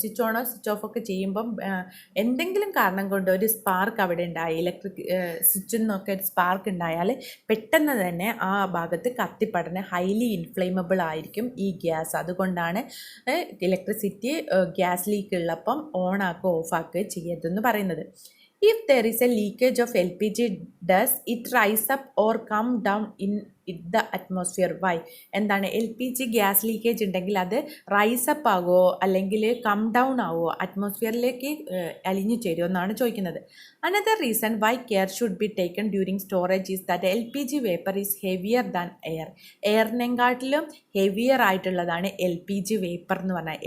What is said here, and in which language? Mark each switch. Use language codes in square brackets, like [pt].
[ml] Switch ഓണോ switch ഓഫൊക്കെ ചെയ്യുമ്പം എന്തെങ്കിലും കാരണം കൊണ്ട് ഒരു സ്പാർക്ക് അവിടെ ഉണ്ടായി, ഇലക്ട്രിക് സ്വിച്ചിൽ നിന്നൊക്കെ ഒരു സ്പാർക്ക് ഉണ്ടായാൽ പെട്ടെന്ന് തന്നെ ആ ഭാഗത്ത് കത്തിപ്പടർന്ന് ഹൈലി ഇൻഫ്ലെയിമബിൾ ആയിരിക്കും ഈ ഗ്യാസ്. അതുകൊണ്ടാണ് ഇലക്ട്രിസിറ്റി ഗ്യാസ് ലീക്ക് ഉള്ളപ്പം ഓണാക്കുകയോ ഓഫാക്കുകയോ ചെയ്യരുതെന്ന് പറയുന്നത്. [en] If there is a leakage of LPG, does it rise up or come down in the atmosphere? Why? [ml] എന്താണ് LPG ഗ്യാസ് ലീക്കേജ് ഉണ്ടെങ്കിൽ അത് റൈസ് അപ്പ് ആകുമോ അല്ലെങ്കിൽ കം ഡൗൺ ആകുമോ, അറ്റ്മോസ്ഫിയറിലേക്ക് അലിഞ്ഞു ചേരുമോ എന്നാണ് ചോദിക്കുന്നത്. [en] Another reason why care should be taken during storage is that LPG vapour is heavier than air. [ml] എയറിനെക്കാട്ടിലും heavier ആയിട്ടുള്ളതാണ് LPG വേപ്പർ എന്ന് പറഞ്ഞാൽ.